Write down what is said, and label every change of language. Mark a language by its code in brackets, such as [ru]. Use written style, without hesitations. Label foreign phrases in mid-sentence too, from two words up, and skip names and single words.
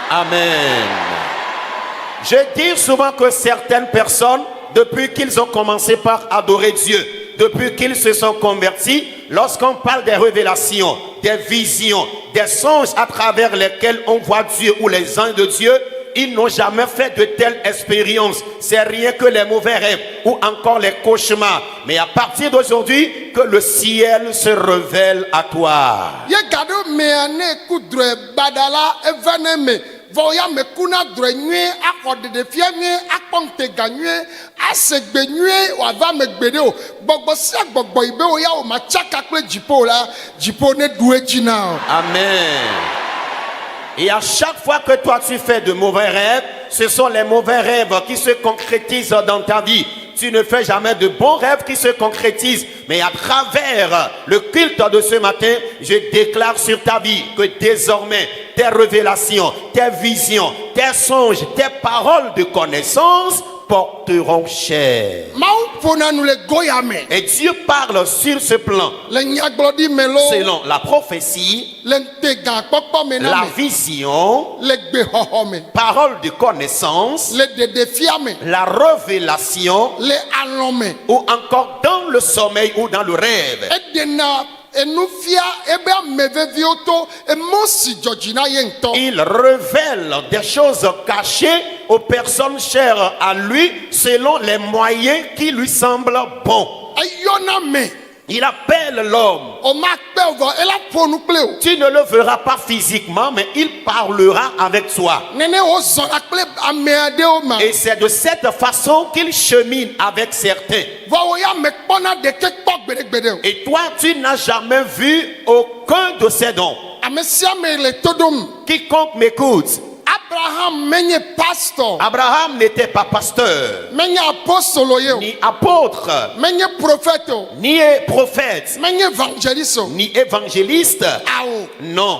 [fr] Amen. Je dis souvent que certaines personnes, depuis qu'ils ont commencé par adorer Dieu, depuis qu'ils se sont convertis, lorsqu'on parle des révélations, des visions, des songes à travers lesquels on voit Dieu ou les anges de Dieu, ils n'ont jamais fait de telles expériences. C'est rien que les mauvais rêves ou encore les cauchemars. Mais à partir d'aujourd'hui, que le ciel se révèle à toi. [ee] Ye ga ɖo mea ne ku drɔ̃e baɖa la eva ne me vɔ ya me kuna drɔ̃e nyuie axɔ ɖeɖefia nyuie akpɔ ŋutega nyuie ase gbe nyuie wòava me gbe ɖe o gbɔgbɔ sia gbɔgbɔ yi be wo ya wò ma tsaka kple dziƒo la dziƒo ne ɖu edzi na o. Amen. [fr] Et à chaque fois que toi tu fais de mauvais rêves, ce sont les mauvais rêves qui se concrétisent dans ta vie. Tu ne fais jamais de bons rêves qui se concrétisent. Mais à travers le culte de ce matin, je déclare sur ta vie que désormais, tes révélations, tes visions, tes songes, tes paroles de connaissance porteront chair. [ee] Mawu ƒona nu le goya me [fr] Et Dieu parle sur ce plan [ee] le nyagblɔɖi me lo [fr] selon la prophétie, [ee] le ŋutegakpɔkpɔ me na [fr] la me vision, [ee] le gbexɔxɔ me [fr] parole de connaissance, [ee] le ɖeɖefia me [fr] la révélation [ee] le alɔ̃ me [fr] ou encore dans le sommeil ou dans le rêve. [ee] eɖena enufia ebe ame veviwo to emɔ si dzɔdzi na ye ŋutɔ. [fr] Il révèle des choses cachées aux personnes chères à lui selon les moyens qui lui semblent bons. [ee] Eyɔna me [fr] Il appelle l'homme. [ee] o ma kpe o vɔ ela ƒo nu kple o. [fr] Tu ne le verras pas physiquement, mais il parlera avec toi. [ee] Nene wozɔna kple ame aɖewo ma. [fr] Et c'est de cette façon qu'il chemine avec certains. [ee] Vɔ wo ya me kpɔna ɖeke kpɔ gbeɖegbeɖe o. [fr] Et toi, tu n'as jamais vu aucun de ces dons. [ee] Ame sia ame le to ɖom. [fr] Quiconque m'écoute, [ee] Abraham menye pastor, [fr] Abraham n'était pas pasteur, [ee] menye apostolo ye o, [fr] ni apôtre, [ee] menye prophète o, [fr] ni prophète, [ee] menye evangeliste o. [fr] ni évangéliste. [ee] Awo. [fr] Non.